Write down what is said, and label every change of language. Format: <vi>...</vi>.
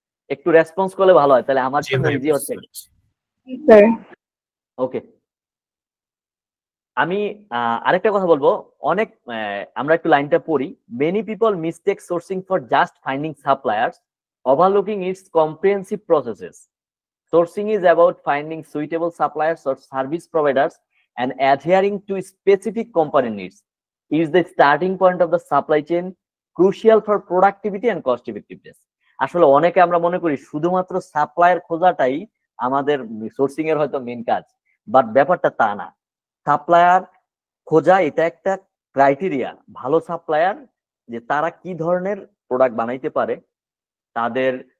<bn>একটু রেসপন্স করলে ভালো হয়, তাহলে আমার জন্য ইজি হচ্ছে। ওকে, আমি আরেকটা কথা বলবো। অনেক আমরা একটু লাইনটা পড়ি।</bn> <en>Many people mistake sourcing for just finding suppliers, overlooking its comprehensive processes. Sourcing is about finding suitable suppliers or service providers and adhering to specific company needs. It is the starting point of the supply chain, crucial for productivity and cost effectiveness.</en> <bn>আসলে অনেকে আমরা মনে করি শুধুমাত্র supplier খোঁজাটাই আমাদের sourcing এর হয়তো main কাজ, বাট ব্যাপারটা তা না। সাপ্লায়ার খোঁজা এটা একটা ক্রাইটেরিয়া, ভালো সাপ্লায়ার যে তারা কি ধরনের প্রোডাক্ট বানাইতে পারে, তাদের</bn>